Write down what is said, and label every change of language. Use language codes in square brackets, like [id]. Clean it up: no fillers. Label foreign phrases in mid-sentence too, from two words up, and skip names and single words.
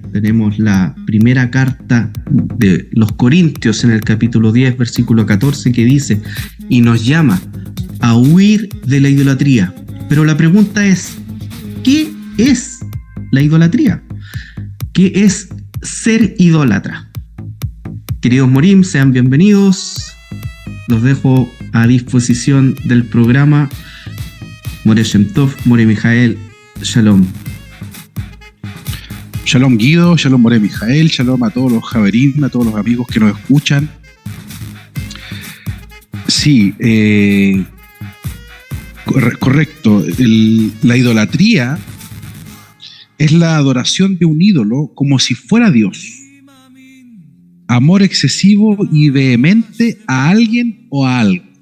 [es] Tenemos la primera carta de los Corintios en el capítulo 10, versículo 14, que dice: y nos llama a huir de la idolatría. Pero la pregunta es, ¿qué es la idolatría? ¿Qué es ser idólatra? Queridos Morim, sean bienvenidos. Los dejo a disposición del programa. More Shem Tov, More Mijael, Shalom. Shalom Guido, Shalom More Mijael, Shalom a todos los Javerim, a todos los amigos que nos escuchan. Sí, correcto. La idolatría es la adoración de un ídolo como si fuera Dios. Amor excesivo y vehemente a alguien o a algo.